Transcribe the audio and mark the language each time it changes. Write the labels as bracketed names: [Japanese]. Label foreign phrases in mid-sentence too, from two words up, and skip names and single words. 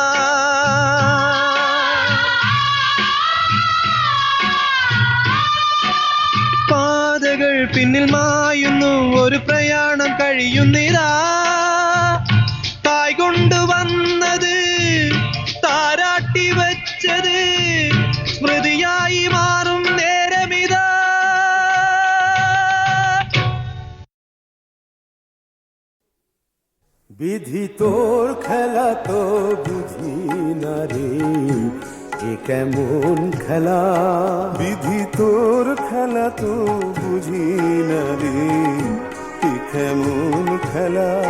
[Malayalam] പാതകൾ പിന്നിൽ മായുന്നു ഒരു പ്രയാണം കഴിയുന്നിതാ തായ് കൊണ്ടുവന്നത് താരാട്ടി വച്ചത് സ്മൃതിയായി മാറും നേരമിതാ [Bangla] বিধি তোর খেলা তো বুঝি না রে এ কেমন খেলা বিধি তোর খেলা তো বুঝি না রে এ কেমন খেলা